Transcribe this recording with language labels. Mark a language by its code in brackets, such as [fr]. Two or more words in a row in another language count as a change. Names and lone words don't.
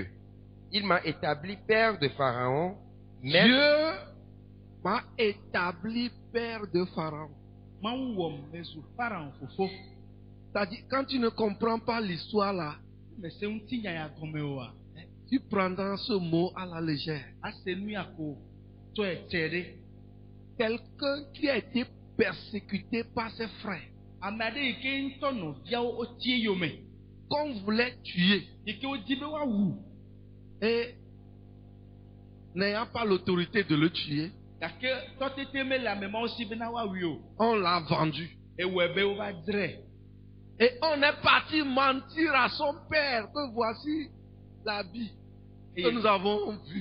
[fr] Il m'a établi père de Pharaon, maître. Dieu m'a établi père de Pharaon. [ee] Mawu wɔ mezu Pharaon fofo. [fr] C'est-à-dire, quand tu ne comprends pas l'histoire là, [ee] Mese ŋuti nya ya gɔme oa, [fr] tu prendras ce mot à la légère. [ee] ase nu ya ko tɔe tse ɖe. [fr] Quelqu'un qui a été persécuté par ses frères, [ee] Ame aɖe yi ke ŋutɔ nɔviawo wotie yome, [fr] qu'on voulait tuer, [ee] yi ke wodi be woawu, [fr] et n'ayant pas l'autorité de le tuer, On l'a vendu. Et on est parti mentir à son père que voici l'habit que nous avons vu.